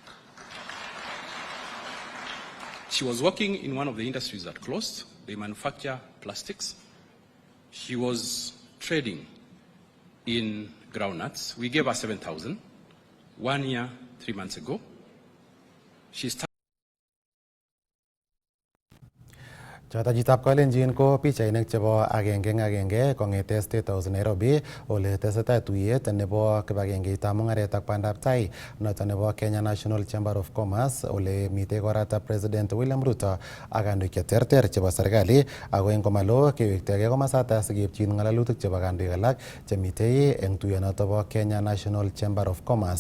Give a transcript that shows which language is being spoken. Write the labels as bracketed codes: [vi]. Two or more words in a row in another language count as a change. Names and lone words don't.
[en] She was working in one of the industries that closed. They manufacture plastics. She was trading in groundnuts. We gave her 7,000. 1 year, 3 months ago, she started. [kln] Chotajitab Kalenjin ko pichainik chebo agenge kong'ete State House Nairobi ole tesetai tuyet nebo kibagengeitab mung'aret ak bandab tai noto nebo Kenya National Chamber of Commerce ole mitei korata President William Ruto ak kandoik cheterter chebo serikali ako eng komalo kewektegei komasata sikepchin ng'alalutik chebo kandoik alak chemitei eng tuyonoto bo Kenya National Chamber of Commerce.